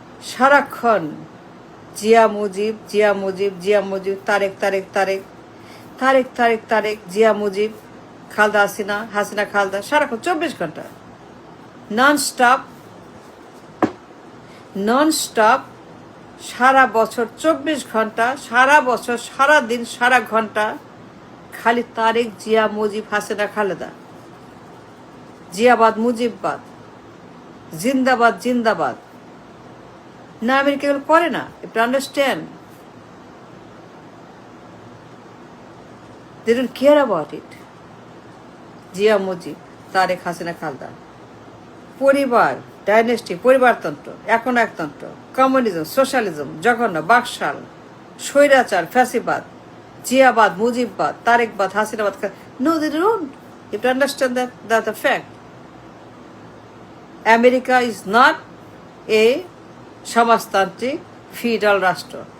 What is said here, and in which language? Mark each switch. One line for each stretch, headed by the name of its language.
Bangla: সারাক্ষণ জিয়া মুজিব, জিয়া মুজিব, জিয়া মুজিব, তারেক তারেক তারেক, তারেক তারেক তারেক, জিয়া মুজিব, খালদা হাসিনা, হাসিনা খালদা, সারাক্ষণ 24 ঘন্টা নন স্টপ, নন স্টপ, সারা বছর 24 ঘন্টা, সারা বছর, সারা দিন, সারা ঘন্টা খালি তারেক, জিয়া মুজিব, হাসিনা খালেদা, জিয়াবাদ মুজিববাদ, জিন্দাবাদ জিন্দাবাদ। না, আমেরিকা এগুলো করে না।
English: You understand, they don't care about it.
Bangla: Zia Mujib, Tarique, Hasina Khaleda, পরিবার, ডাইনেস্টি, পরিবারতন্ত্র, এখন একতন্ত্র, কমিউনিজম, সোশ্যালিজম, জঘন্য, বাকশাল, স্বৈরাচার, ফ্যাসিবাদ, জিয়াবাদ, মুজিববাদ, তারেকবাদ, হাসিনাবাদ।
English: No, they don't. You have to understand that the fact. America is not a
Bangla: সমাজতান্ত্রিক ফিউডাল রাষ্ট্র।